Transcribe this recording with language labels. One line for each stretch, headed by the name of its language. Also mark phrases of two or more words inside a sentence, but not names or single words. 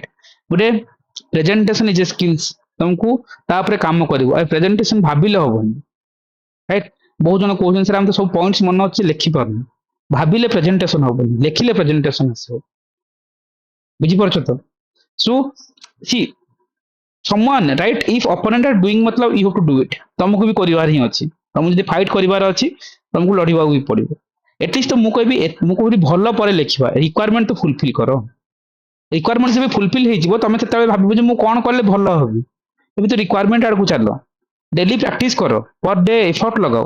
Odia: ଗୋଟେ
English: presentation is a skills,
Odia: ତମକୁ ତା ଉପରେ କାମ କରିବ। ଆଉ ପ୍ରେଜେଣ୍ଟେସନ ଭାବିଲେ ହବନି, ରାଇଟ୍। ବହୁତ ଜଣ କହୁଛନ୍ତି ସାର୍ ଆମେ ତ ସବୁ ପଏଣ୍ଟସ ମନେ ଅଛି ଲେଖିପାରୁନି। ଭାବିଲେ ପ୍ରେଜେଣ୍ଟେସନ ହବନି, ଲେଖିଲେ ପ୍ରେଜେଣ୍ଟେସନ ଆସିବ, ବୁଝିପାରୁଛ ତ।
English: so see someone, right, if opponent are doing मतलब you have to do it,
Odia: ତମକୁ ବି କରିବାର ହିଁ ଅଛି। ତମକୁ ଯଦି ଫାଇଟ୍ କରିବାର ଅଛି, ତମକୁ ଲଢିବାକୁ ବି ପଡିବ। ଏଟଲିଷ୍ଟ ତ ମୁଁ କହିବି ଭଲ ପରେ ଲେଖିବା, ରିକ୍ୱାରମେଣ୍ଟ ତ ଫୁଲଫିଲ୍ କର। ରିକ୍ୱାରମେଣ୍ଟ ଯେବେ ଫୁଲଫିଲ୍ ହେଇଯିବ, ତମେ ସେତେବେଳେ ଭାବିବ ଯେ ମୁଁ କଣ କଲେ ଭଲ ହେବି। ଏବେ ତ ରିକ୍ୱାରମେଣ୍ଟ ଆଡକୁ ଚାଲ,
English: daily practice
Odia: କର,
English: per day effort
Odia: ଲଗାଅ।